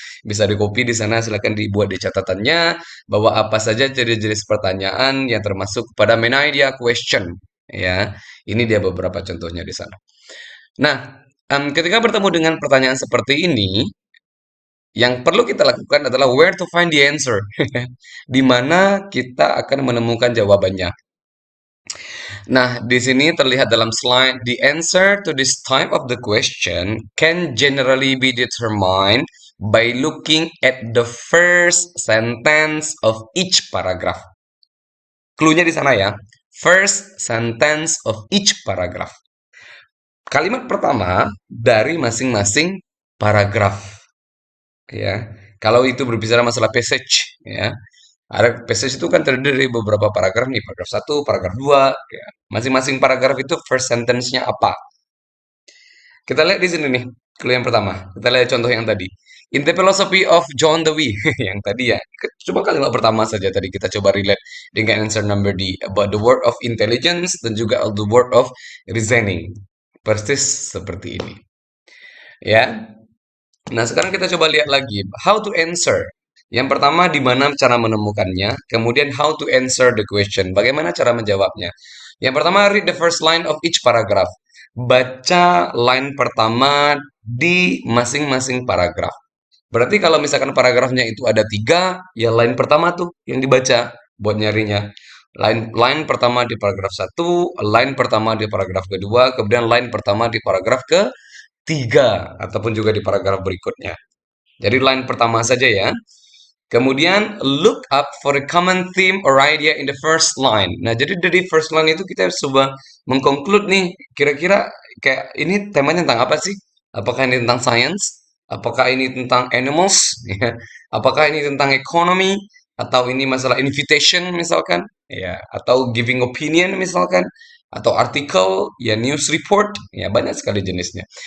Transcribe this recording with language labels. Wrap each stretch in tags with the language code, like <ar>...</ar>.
<id>Bisa di-copy di sana, silakan dibuat di catatannya bahwa apa saja jenis-jenis pertanyaan yang termasuk pada main idea question ya. Ini dia beberapa contohnya di sana. Nah, ketika bertemu dengan pertanyaan seperti ini, yang perlu kita lakukan adalah</id> <en>where to find the answer.</en> <id>Di mana kita akan menemukan jawabannya. Nah, di sini terlihat dalam slide,</id> <en>the answer to this type of the question can generally be determined by looking at the first sentence of each paragraph.</en> <id>Cluenya di sana ya.</id> <en>First sentence of each paragraph.</en> <id>Kalimat pertama dari masing-masing paragraf. Ya. Kalau itu berbicara masalah passage, ya. Ada passage itu kan terdiri dari beberapa paragraf nih, paragraf satu, paragraf 2, ya. Masing-masing paragraf itu first sentence-nya apa. Kita lihat di sini nih, clue yang pertama. Kita lihat contoh yang tadi.</id> <en>In the philosophy of John Dewey,</en> <id>yang tadi ya. Coba kalimat pertama saja tadi kita coba relate dengan answer number D.</id> <en>About the word of intelligence</en> <id>dan juga</id> <en>the word of reasoning.</en> <id>Persis seperti ini. Ya. Nah, sekarang kita coba lihat lagi.</id> <en>How to answer.</en> <id>Yang pertama, di mana cara menemukannya.</id> <en>Kemudian, how to answer the question.</en> <id>Bagaimana cara menjawabnya. Yang pertama,</id> <en>read the first line of each paragraph.</en> <id>Baca line pertama di masing-masing paragraf. Berarti kalau misalkan paragrafnya itu ada 3, ya line pertama tuh yang dibaca buat nyarinya. Line pertama di paragraf satu, line pertama di paragraf kedua, kemudian line pertama di paragraf ketiga, ataupun juga di paragraf berikutnya. Jadi line pertama saja ya.</id> <en>Kemudian look up for a common theme or idea in the first line.</en> <id>Nah, jadi dari first line itu kita coba mengkonklud nih, kira-kira kayak ini temanya tentang apa sih? Apakah ini tentang science? Apakah ini tentang animals? Ya. Apakah ini tentang economy? Atau ini masalah invitation misalkan? Ya, atau giving opinion misalkan? Atau artikel, ya news report, ya banyak sekali jenisnya.</id>